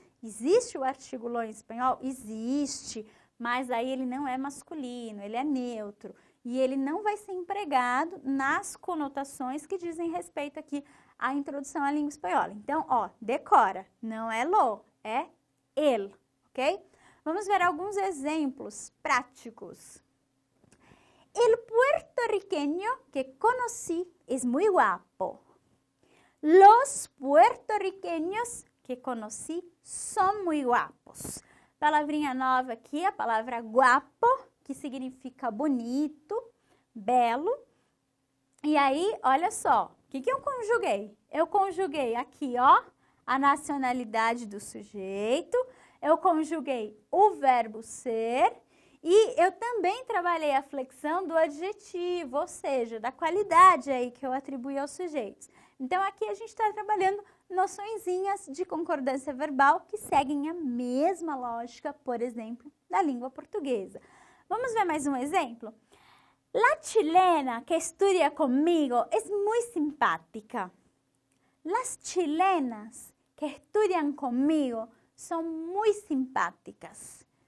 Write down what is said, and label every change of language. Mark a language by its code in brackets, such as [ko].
[pt] Existe o artigo lo em espanhol? Existe, mas aí ele não é masculino, ele é neutro. E ele não vai ser empregado nas conotações que dizem respeito aqui à introdução à língua espanhola. Então, ó, decora, não é lo, é el, ok? Vamos ver alguns exemplos práticos. [es] El puertorriqueño que conocí es muy guapo. Los puertorriqueños que conocí son muy guapos. [pt] Palavrinha nova aqui, a palavra guapo, que significa bonito, belo. E aí, olha só, o que eu conjuguei? Eu conjuguei aqui, ó, a nacionalidade do sujeito, eu conjuguei o verbo ser e eu também trabalhei a flexão do adjetivo, ou seja, da qualidade aí que eu atribuí aos sujeitos. Então, aqui a gente está trabalhando noçõezinhas de concordância verbal que seguem a mesma lógica, por exemplo, da língua portuguesa. Vamos ver mais um exemplo? [es] La chilena que estudia conmigo es muy simpática. Las chilenas que estudian conmigo são muy simpáticas.